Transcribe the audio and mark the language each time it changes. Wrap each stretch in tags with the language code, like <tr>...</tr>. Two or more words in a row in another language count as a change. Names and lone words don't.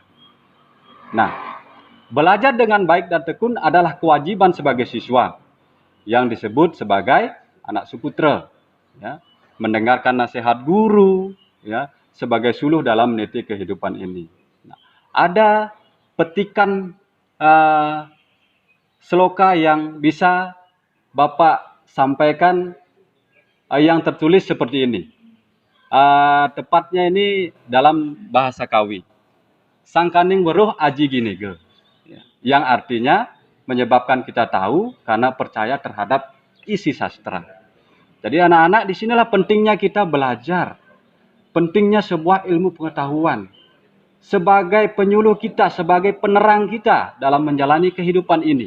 <id>Nah, belajar dengan baik dan tekun adalah kewajiban sebagai siswa yang disebut sebagai anak suputra, ya, mendengarkan nasihat guru, ya, sebagai suluh dalam meniti kehidupan ini. Nah, ada petikan sloka yang bisa Bapak sampaikan yang tertulis seperti ini. Tepatnya ini dalam bahasa Kawi.</id> <kaw>Sangkaning weruh aji ginege.</kaw> <id>Yang artinya menyebabkan kita tahu karena percaya terhadap isi sastra. Jadi anak-anak, disinilah pentingnya kita belajar. Pentingnya sebuah ilmu pengetahuan. Sebagai penyuluh kita, sebagai penerang kita dalam menjalani kehidupan ini.</id>